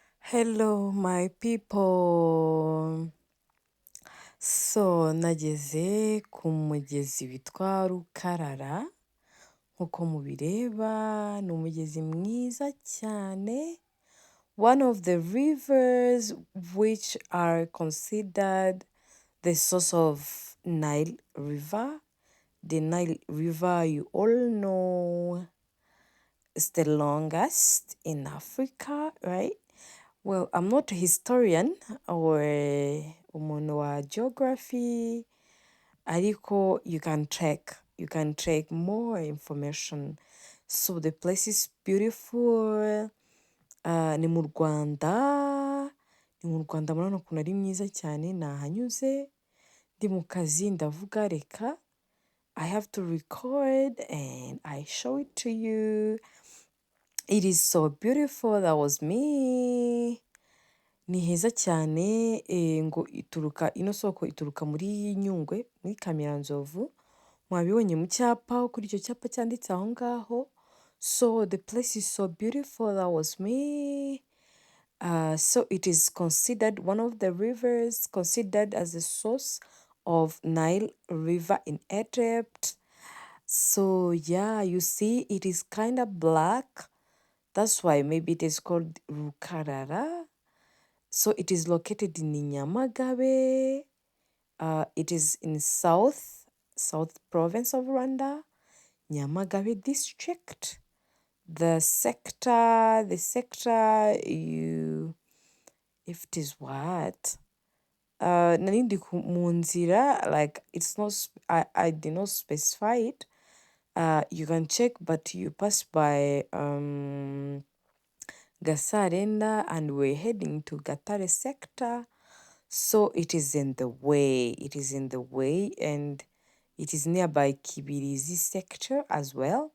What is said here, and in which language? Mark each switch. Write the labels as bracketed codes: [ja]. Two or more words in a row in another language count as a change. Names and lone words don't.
[en] Hello, my people. So, [rw] nageze ku mugezi witwa Rukarara. Nk'uko mubireba, ni umugezi mwiza cyane. [en] One of the rivers which are considered the source of Nile River. The Nile River, you all know, is the longest in Africa, right? Well, I'm not a historian or [rw] umuntu wa geography, ariko [en] you can check more information. So the place is beautiful. [rw] Ni mu Rwanda, murabona ukuntu ari mwiza cyane, nahanyuze ndi mu kazi ndavuga reka [en] I have to record and I show it to you. It is so beautiful. That was me. [rw] Ni heza cyane, ngo ino soko ituruka muri Nyungwe, muri Kamiranzovu. Mwabibonye mu cyapa, kuri icyo cyapa cyanditse aho ngaho. [en] So the place is so beautiful. That was me. So it is considered one of the rivers considered as the source of Nile River in Egypt. So yeah, you see, it is kind of black. That's why maybe it is called Rukarara. So it is located in Nyamagabe. It is in South Province of Rwanda, Nyamagabe district. The sector, if it is what? [rw] Nari mu nzira, [en] like it's not, I did not specify it. You can check, but you pass by Gasarenda and we're heading to Gatare sector. So it is in the way, and it is nearby Kibirizi sector as well.